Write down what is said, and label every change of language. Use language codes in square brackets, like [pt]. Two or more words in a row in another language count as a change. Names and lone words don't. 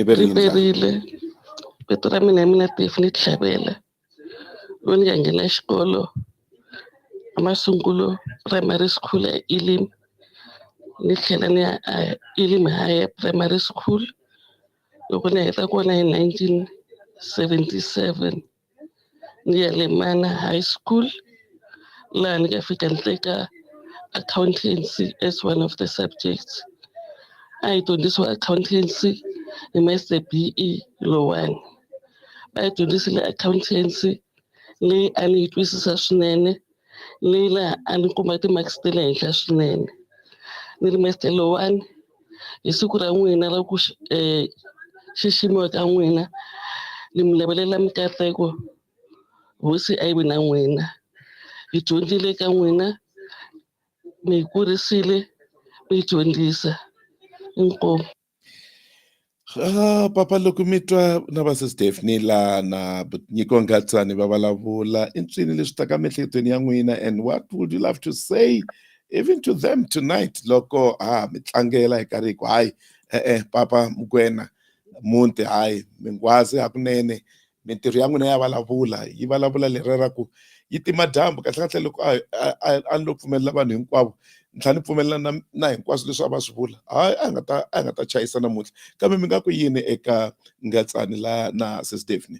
[ts] riperile vito ra mina mina Stephanie Tlhavela loyi ni nga nghena xikolo amasungulo [en] primary school [ts] eLim ni tlhela ni ya eLim Higher Primary School loko ni heta kona hi 1977 ni ya Lemana High School laha ni nga fika ni teka accountancy [en] as one of the subjects. [ts] I dyondzisiwa accountancy hi Mr. BE Lowane. Va dyondzisile accountancy leyi a ni yi twisisa swinene leyi laha a ni kuma ti-marks ta le henhla swinene. Ni ri Mr. Lowane hi siku ra n'wina ra ku xiximiwa ka n'wina ni mi lavelela mikateko hosi a yi vi na n'wina. Hi dyondzile ka n'wina mi hi kurisile mi hi dyondzisa. Inkomu. Papa loko mi twa na va sis Stephanie la na Nyiko Ngatsani va vulavula i ncini leswi taka miehleketweni ya n'wina, [en] and what would you love to say even to them tonight [ts] loko mi tlangela hi karhi ku hayi Papa Mokoena Munti hayi Minkondzo hakunene mintirho ya n'wina ya vulavula yi vulavula leri ra ku yi tima dyambu kahle loko a ni lo pfumelela vanhu hinkwavo ntlha ni pfumelela na hinkwaswo leswi a va swi vula hayi a nga ta chayisa namuntlha kambe mi nga ku yini eka Ngatsani la na sis Stephanie?